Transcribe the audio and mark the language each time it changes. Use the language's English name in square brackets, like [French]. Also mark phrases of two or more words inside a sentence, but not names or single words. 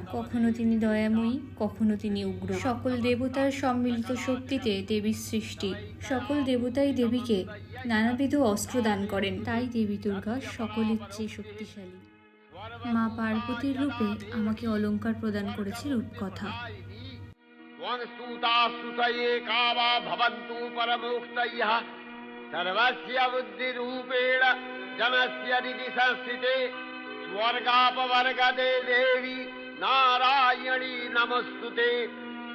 [Bangla] কখনো তিনি দয়াময়ী, কখনো তিনি উগ্র। সকল দেবতার সম্মিলিত শক্তিতে দেবীর সৃষ্টি। সকল দেবতাই দেবীকে নানাবিধ অস্ত্র দান করেন, তাই দেবী দুর্গা সকলের চেয়ে শক্তিশালী। মা পার্বতীর রূপে আমাকে অলংকার প্রদান করেছে রূপকথা। [Sanskrit] सर्वस्य बुद्धिरूपेण जनस्य हृदि संस्थिते स्वर्गापवर्गदे देवी नारायणी नमस्तुते।